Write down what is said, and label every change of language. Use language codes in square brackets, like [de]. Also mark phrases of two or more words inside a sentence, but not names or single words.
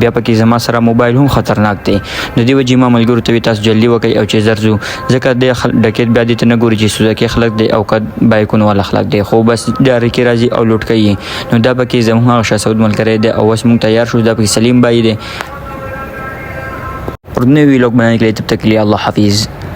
[ps] بیا پکې زما سره موبایل هم خطرناک دی. نو دې وجې ما ملګرو ته وي تاسو جلدي وکړئ او چې زر ځو، ځکه د ډکیټ بیا دې ته نه ګوري چې سوزکي خلک دی او که بایکونه والا خلک دی، خو بس ډارې کې راځي او لوټ کوي. نو دا پکې زموږ هغه شاسعود ملګری دی او اوس موږ تیار شو. دا پکې سلیم بای دی. [ur] اور نئے ویلاگ بنانے کے لیے تب تک کے لیے اللہ حافظ.